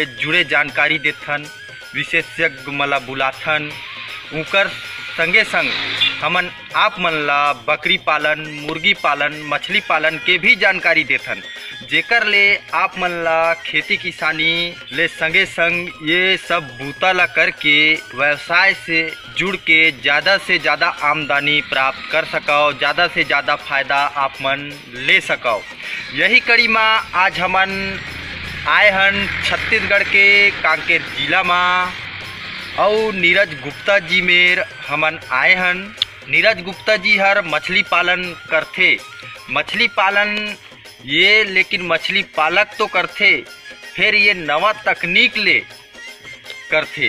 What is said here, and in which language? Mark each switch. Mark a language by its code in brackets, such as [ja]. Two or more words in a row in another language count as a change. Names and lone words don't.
[hne] जुड़े जानकारी देथन, विशेषज्ञ मला बुलाथन, उकर संगे संग हमन आप मन ला बकरी पालन, मुर्गी पालन, मछली पालन के भी जानकारी देथन, जेकर ले आप मन ला खेती किसानी ले संगे संग ये सब बूता ला करके व्यवसाय से जुड़ के ज़्यादा से ज़्यादा आमदनी प्राप्त कर सको, ज़्यादा से ज़्यादा फायदा आप मन ले सको। यही कड़ी में आज हमन आए हन छत्तीसगढ़ के कांकेर जिला में और नीरज गुप्ता जी मेर हमन आए हन। नीरज गुप्ता जी हर मछली पालन करथे, मछली पालन ये लेकिन मछली पालक तो करथे, फिर ये नवा तकनीक ले करथे।